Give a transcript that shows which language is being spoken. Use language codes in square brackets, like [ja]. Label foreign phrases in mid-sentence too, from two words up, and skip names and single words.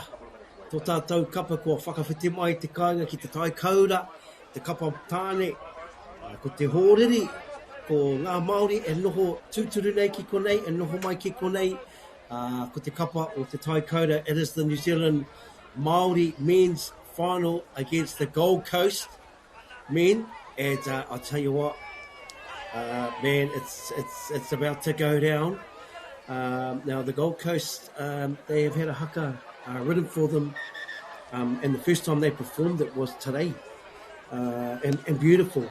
[mi] Tō tātou kapa kua whakawhiti mai te kāinga ki te tai kaura, te kapa tāne, ko te hōriri, ko ngā Māori e noho tūturu nei ki konei, e noho mai ki konei, ko te kapa o te tai kaura. [en] It is the New Zealand Māori men's final against the Gold Coast men, and I'll tell you what, man, it's about to go down. Now the Gold Coast, they have had a haka written for them, and the first time they performed it was today, and beautiful.